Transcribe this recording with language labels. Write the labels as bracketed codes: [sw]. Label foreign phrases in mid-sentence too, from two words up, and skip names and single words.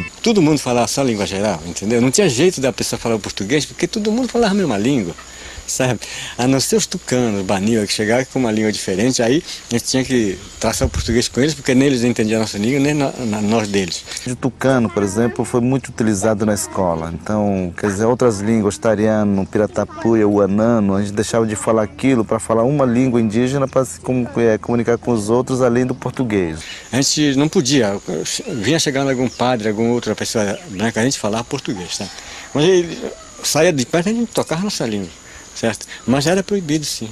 [pt] Todo mundo falava só língua geral, entendeu? Não tinha jeito da pessoa falar o português, porque todo mundo falava a mesma língua. Sabe? A não ser os tucanos, Baniwa, que chegavam com uma língua diferente, aí a gente tinha que traçar o português com eles, porque nem eles entendiam a nossa língua, nem nós deles. O tucano, por exemplo, foi muito utilizado na escola. Então, quer dizer, outras línguas, tariano, piratapuia, uanano, a gente deixava de falar aquilo para falar uma língua indígena para se comunicar com os outros, além do português. A gente não podia, vinha chegando algum padre, alguma outra pessoa branca, a gente falava português, sabe? Mas ele saía de perto e a gente tocava a nossa língua. Certo? Mas era proibido, sim.